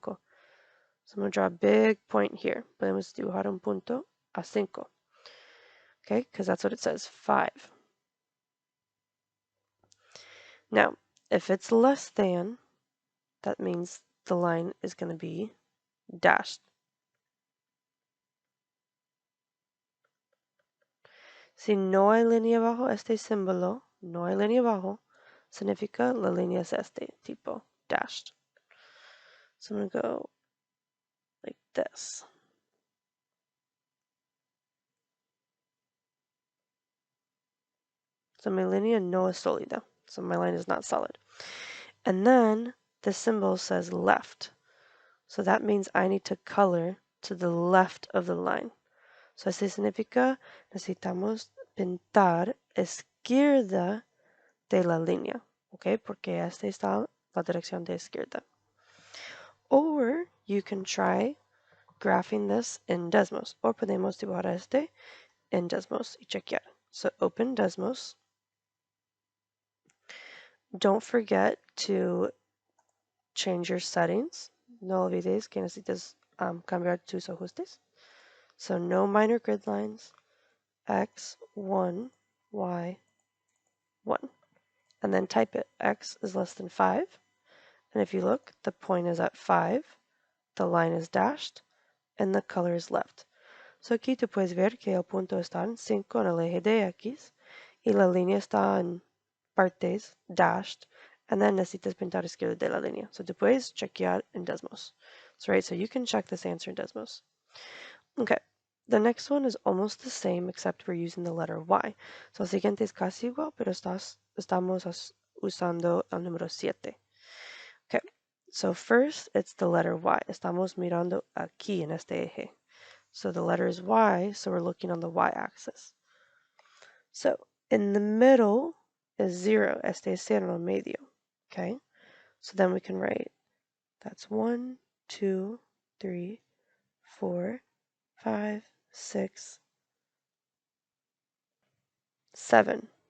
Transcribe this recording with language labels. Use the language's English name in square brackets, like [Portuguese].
[English] So I'm going to draw a big point here. [Spanish] Podemos dibujar un punto a 5. [English] Okay, because that's what it says, 5. Now, if it's less than, that means the line is going to be dashed. [Spanish] Si no hay línea bajo este símbolo, no hay línea abajo, significa la línea es este, tipo dashed. [English] So I'm going to go like this. So my [Spanish] línea no es sólida. [English] So my line is not solid. And then the symbol says left. So that means I need to color to the left of the line. [Spanish] So así significa necesitamos pintar izquierda de la línea. ¿Ok? Porque esta está la dirección de izquierda. [English] Or you can try graphing this in Desmos. [Spanish] O podemos dibujar este en Desmos y chequear. [English] So open Desmos. Don't forget to change your settings. [Spanish] No olvides que necesitas cambiar tus ajustes. [English] So no minor grid lines, x, 1, y, 1. And then type it. X is less than 5. And if you look, the point is at 5, the line is dashed, and the color is left. [Spanish] So aquí tú puedes ver que el punto está en 5 en el eje de X, y la línea está en partes, dashed, [English] and then [Spanish] necesitas pintar izquierda de la línea. So tú puedes chequear en Desmos. [English] So right, so you can check this answer in Desmos. Okay, the next one is almost the same except we're using the letter Y. [Spanish] So el siguiente es casi igual, pero estamos usando el número 7. [English] Okay, so first it's the letter Y. [Spanish] Estamos mirando aquí en este eje. [English] So the letter is Y, so we're looking on the Y-axis. So in the middle is 0. [Spanish] Este es cero en el medio. Okay, [English] so then we can write that's 1, 2, 3, 4, 5, 6, 7.